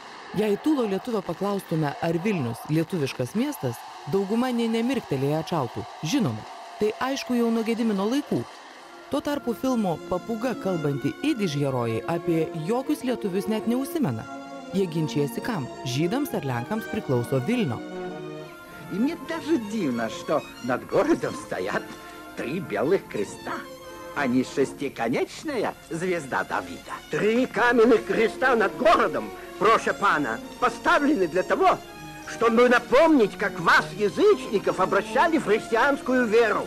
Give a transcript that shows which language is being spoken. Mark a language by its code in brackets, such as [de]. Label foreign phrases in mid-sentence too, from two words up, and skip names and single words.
[lt] Jei tūlo lietuvio paklaustume, ar Vilnius lietuviškas miestas, dauguma nė nemirktelėję atšautų. Žinoma, tai aišku jau nuo Gedimino laikų. Tuo tarpu filmo Papūga kalbanti idiš herojai apie jokius lietuvius net neužsimena. Jie ginčijasi kam, žydams ar lenkams priklauso Vilnio. [ru] И мне даже дивно, что над городом стоят 3 белых креста, а не шестиконечная звезда Давида. 3 каменных креста над городом, [pl] proszę pana, [ru] поставлены для того, чтобы напомнить, как вас, язычников, обращали в христианскую веру.